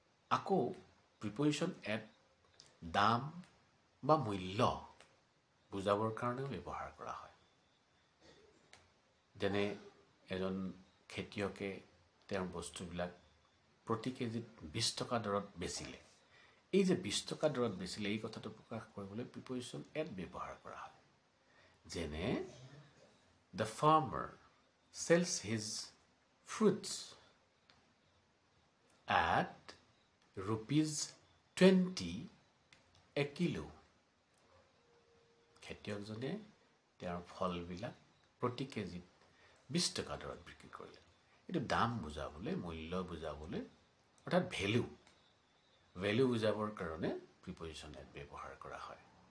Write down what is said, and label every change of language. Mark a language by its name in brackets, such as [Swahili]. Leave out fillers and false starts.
[Assamese] আকৌ preposition at দাম বা মূল্য বুজাবৰ কাৰণেও ব্যৱহাৰ কৰা হয়। যেনে এজন খেতিয়কে তেওঁৰ বস্তুবিলাক প্ৰতি কেজিত 20 টকা দৰত বেচিলে। এই যে 20 টকা দৰত বেচিলে, এই কথাটো প্ৰকাশ কৰিবলৈ প্ৰিপজিশ্যন এট ব্যৱহাৰ কৰা হয়। যেনে [English] the farmer sells his fruits at ₹20 a kilo. [Assamese] খেতিয়কজনে তেওঁৰ ফলবিলাক প্ৰতি কেজিত 20 টকা দৰত বিক্ৰী কৰিলে। এইটো দাম বুজাবলৈ, মূল্য বুজাবলৈ, অৰ্থাৎ ভেলু বুজাবৰ কাৰণে প্ৰিপজিশ্যন এট ব্যৱহাৰ কৰা হয়।